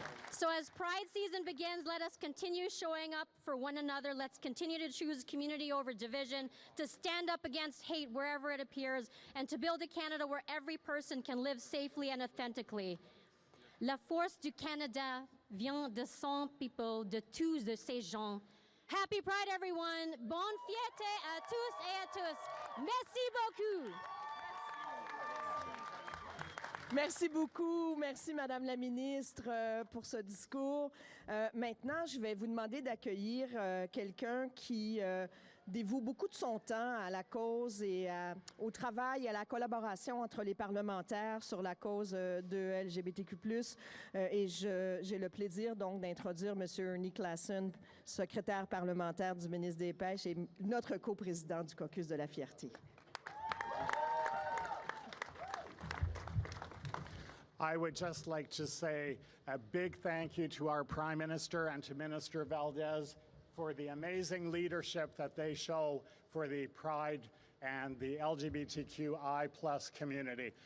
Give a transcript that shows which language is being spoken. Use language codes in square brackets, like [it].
[en] So as Pride season begins, let us continue showing up for one another. Let's continue to choose community over division, to stand up against hate wherever it appears, and to build a Canada where every person can live safely and authentically. [fr] La force du Canada vient de son people, de tous de ces gens. [en] Happy Pride, everyone. [fr] Bonne fierté à tous et à tous. Merci beaucoup. Merci beaucoup. Merci, Madame la ministre, pour ce discours. Maintenant, je vais vous demander d'accueillir quelqu'un qui dévoue beaucoup de son temps à la cause et au travail et à la collaboration entre les parlementaires sur la cause de LGBTQ+. Et j'ai le plaisir donc d'introduire M. Ernie Claassen, secrétaire parlementaire du ministre des Pêches et notre coprésident du caucus de la Fierté. [en] I would just like to say a big thank you to our Prime Minister and to Minister Valdez for the amazing leadership that they show for the Pride and the LGBTQI+ community.